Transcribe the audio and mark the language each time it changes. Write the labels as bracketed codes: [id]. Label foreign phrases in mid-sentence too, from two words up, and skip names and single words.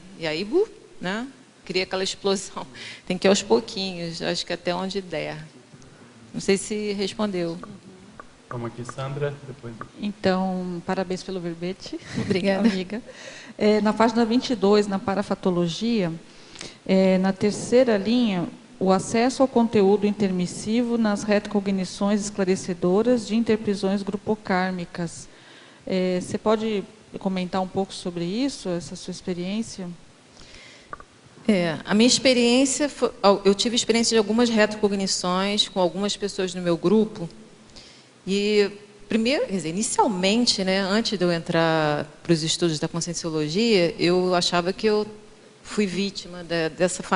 [pt] E aí, né, cria aquela explosão. Tem que ir aos pouquinhos, acho que até onde der. Não sei se respondeu. Vamos aqui, Sandra. Depois... Então, parabéns pelo verbete. Obrigada. Amiga. Na página 22, na parafatologia, na terceira linha, o acesso ao conteúdo intermissivo nas retrocognições esclarecedoras de interprisões grupocármicas. Você pode comentar um pouco sobre isso, essa sua experiência? A minha experiência, eu tive experiência de algumas retrocognições com algumas pessoas no meu grupo. E, primeiro, quer dizer, inicialmente, né, antes de eu entrar para os estudos da conscienciologia, eu achava que eu fui vítima dessa família.